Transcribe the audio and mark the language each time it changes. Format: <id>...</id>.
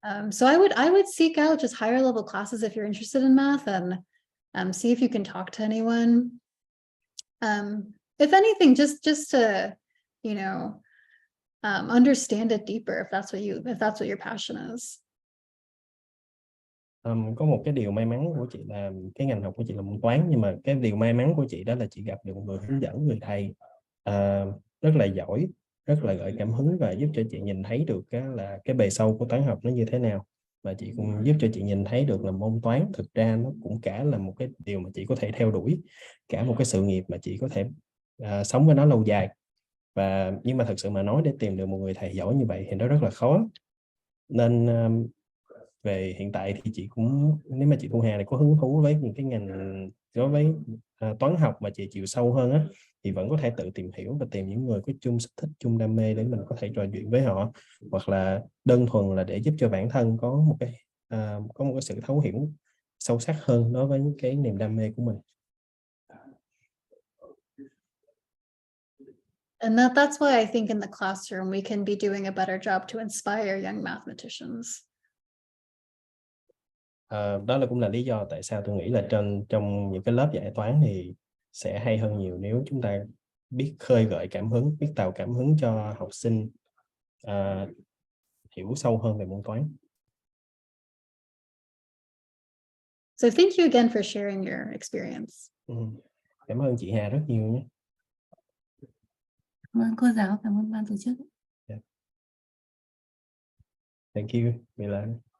<en>So I would seek out just higher level classes if you're interested in math, and see if you can talk to anyone. If anything, just to, you know, understand it deeper if that's what your passion is.</en> <vi>Có một cái điều may mắn của chị là cái ngành học của chị là môn toán, nhưng mà cái điều may mắn của chị đó là chị gặp được một người hướng dẫn, người thầy rất là giỏi, rất là gợi cảm hứng và giúp cho chị nhìn thấy được là cái bề sâu của toán học nó như thế nào, và chị cũng giúp cho chị nhìn thấy được là môn toán thực ra nó cũng cả là một cái điều mà chị có thể theo đuổi, cả một cái sự nghiệp mà chị có thể sống với nó lâu dài. Và nhưng mà thật sự mà nói, để tìm được một người thầy giỏi như vậy thì nó rất là khó. Nên về hiện tại thì chị cũng, nếu mà chị Thu Hà này có hứng thú với những cái ngành đối với toán học mà chị chịu sâu hơn á, thì vẫn có thể tự tìm hiểu và tìm những người có chung sở thích, chung đam mê để mình có thể trò chuyện với họ, hoặc là đơn thuần là để giúp cho bản thân có một cái sự thấu hiểu sâu sắc hơn đối với cái niềm đam mê của mình.</vi> <en>And that's why I think in the classroom we can be doing a better job to inspire young mathematicians.</en> <vi>Đó cũng là lý do tại sao tôi nghĩ là trong những cái lớp dạy toán thì sẽ hay hơn nhiều nếu chúng ta biết khơi gợi cảm hứng, biết tạo cảm hứng cho học sinh hiểu sâu hơn về môn toán.</vi> <en>So thank you again for sharing your experience.</en> <vi>Cảm ơn chị Hà rất nhiều nhé. Cảm ơn cô giáo, cảm ơn ban tổ chức.</vi> <en>Yeah. Thank you, Milan.</en>